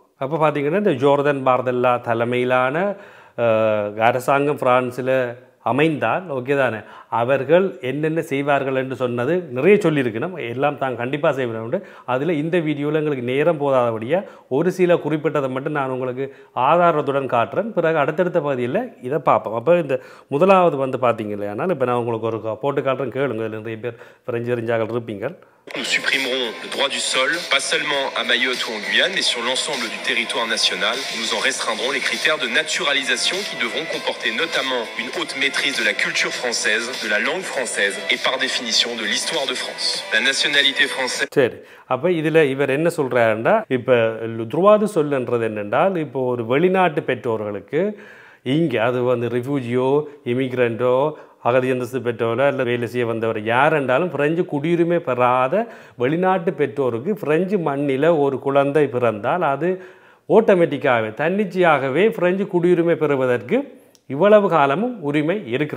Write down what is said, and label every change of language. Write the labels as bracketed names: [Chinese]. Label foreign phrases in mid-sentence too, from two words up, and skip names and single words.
[Tamil] அப்போ பார்த்தீங்கன்னா இந்த ஜோர்தான் பார்தெல்லா தலைமையிலான அரசாங்கம் பிரான்ஸில் அமைந்தால் ஓகே தானே, அவர்கள் என்னென்ன செய்வார்கள் என்று சொன்னது நிறைய சொல்லியிருக்கணும், எல்லாம் தான் கண்டிப்பாக செய்வார்கள். அதில் இந்த வீடியோவில் எங்களுக்கு நேரம் போதாதபடியாக ஒரு சில குறிப்பிட்டதை மட்டும் நான் உங்களுக்கு ஆதாரத்துடன் காட்டுறேன். பிறகு அடுத்தடுத்த பகுதியில் இதை பார்ப்போம். அப்போ இந்த முதலாவது வந்து பார்த்தீங்க இல்லையானால், இப்போ நான் உங்களுக்கு ஒரு போட்டு காட்டுறேன், கேளுங்க. நிறைய பேர் பிரெஞ்சு தெரிஞ்சாக இருப்பீங்க. [French] Nous supprimerons le droit du sol, pas seulement à Mayotte ou en Guyane, mais sur l'ensemble du territoire national. Nous en restreindrons les critères de naturalisation qui devront comporter notamment une haute maîtrise de la culture française, de la langue française et par définition de l'histoire de France. La nationalité française. [Tamil] சரி, அப்போ இதில் இவர் என்ன சொல்கிறாருன்னா, இப்போ துருவாது சொல்லுன்றது என்னென்றால், இப்போ ஒரு வெளிநாட்டு பெற்றோர்களுக்கு இங்கே அது வந்து [English] refugee-o immigrant-o [Tamil] அகதி அந்தஸ்து பெற்றோரோ இல்லை வேலை செய்ய வந்தவர் யார் என்றாலும் பிரெஞ்சு குடியுரிமை பெறாத வெளிநாட்டு பெற்றோருக்கு பிரெஞ்சு மண்ணில் ஒரு குழந்தை பிறந்தால் அது ஆட்டோமேட்டிக்காகவே தன்னிச்சையாகவே பிரெஞ்சு குடியுரிமை பெறுவதற்கு இவ்வளவு காலமும் உரிமை இருக்கிறது.